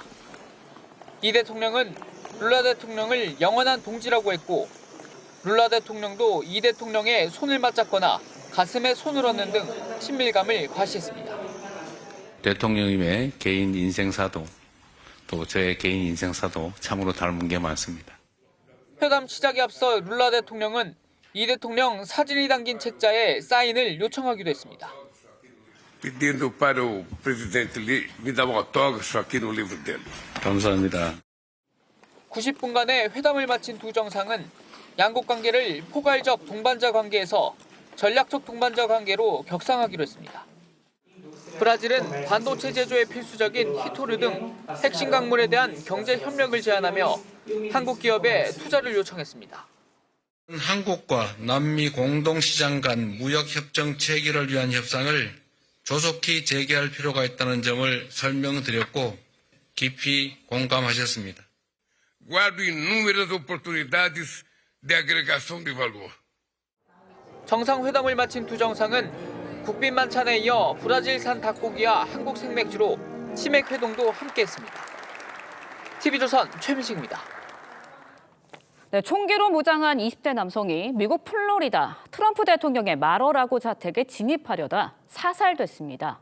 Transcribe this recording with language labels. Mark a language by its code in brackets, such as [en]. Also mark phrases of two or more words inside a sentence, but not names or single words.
[ko] 이 대통령은 룰라 대통령을 영원한 동지라고 했고 룰라 대통령도 이 대통령의 손을 맞잡거나 가슴에 손을 얹는 등 친밀감을 과시했습니다. 대통령님의 개인 인생사도 또 저의 개인 인생사도 참으로 닮은 게 많습니다. 회담 시작에 앞서 룰라 대통령은 이 대통령 사진이 담긴 책자에 사인을 요청하기도 했습니다. [pt] Pedindo para o presidente me dar um autógrafo aqui no livro dele. [ko] 감사합니다. 90분간의 회담을 마친 두 정상은 양국 관계를 포괄적 동반자 관계에서 전략적 동반자 관계로 격상하기로 했습니다. 브라질은 반도체 제조에 필수적인 히토류 등 핵심 광물에 대한 경제 협력을 제안하며 한국 기업에 투자를 요청했습니다. 한국과 남미 공동시장 간 무역협정 체결을 위한 협상을 조속히 재개할 필요가 있다는 점을 설명드렸고 깊이 공감하셨습니다. [pt] Guardo inúmeras oportunidades de agregação de valor. [ko] 정상회담을 마친 두 정상은 국빈 만찬에 이어 브라질산 닭고기와 한국 생맥주로 치맥 회동도 함께했습니다. TV조선 최민식입니다. 네, 총기로 무장한 20대 남성이 미국 플로리다 트럼프 대통령의 마러라고 자택에 진입하려다 사살됐습니다.